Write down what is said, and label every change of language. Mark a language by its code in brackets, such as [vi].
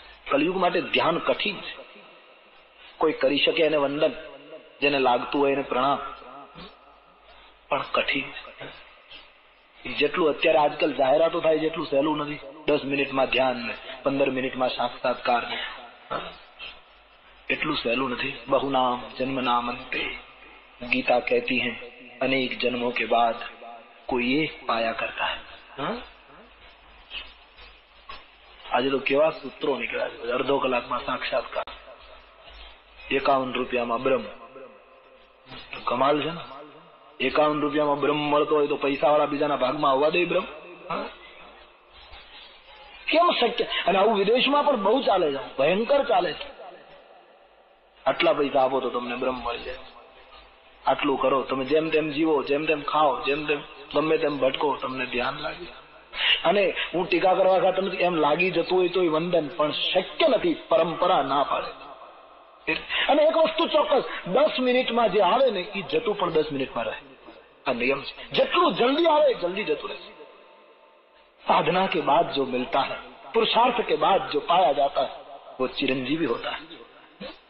[gu] કળિયુગ માટે ધ્યાન કઠિન છે. કોઈ કરી શકે એને વંદન, જેને લાગતું હોય એને પ્રણામ, પણ કઠિન છે. જેટલું અત્યારે આજકાલ જાહેરાતો થાય જેટલું સહેલું નથી. 10 મિનિટમાં ધ્યાન ને 15 મિનિટમાં સાક્ષાત્કાર, એટલું સહેલું નથી. બહુ નામ જન્મ નામ અંતે, ગીતા [hi] कहती है अनेक जन्मों के बाद कोई एक पाया करता है. [gu] આજે તો કેવા સૂત્રો નીકળ્યા છે. અડધો કલાકમાં સાક્ષાત્કાર, 51 રૂપિયામાં બ્રહ્મ. કમાલ છે ને. 51 રૂપિયામાં બ્રહ્મ મળતો હોય તો પૈસા વાળા બીજાના ભાગમાં આવવા દે બ્રહ્મ? કેમ શક્ય? અને આવું વિદેશમાં પણ બહુ ચાલે છે, ભયંકર ચાલે છે. આટલા પૈસા આપો તો તમને બ્રહ્મ મળી જાય. આટલું કરો, તમે જેમ તેમ જીવો, જેમ તેમ ખાઓ, જેમ તેમ ગમે તેમ ભટકો, તમને ધ્યાન લાગે. અને હું ટીકા કરવા ખાતર નથી, એમ લાગી જતું હોય તો વંદન, પણ શક્ય નથી. પરંપરા ના પાડે. અને એક વસ્તુ ચોક્કસ, 10 મિનિટમાં જે આવે ને એ જતું પણ 10 મિનિટમાં રહે. આ નિયમ છે. જેટલું જલ્દી આવે જલ્દી જતું રહે. [hi] साधना के बाद जो मिलता है, पुरुषार्थ के बाद जो पाया जाता है, वो चिरंजीवी होता है.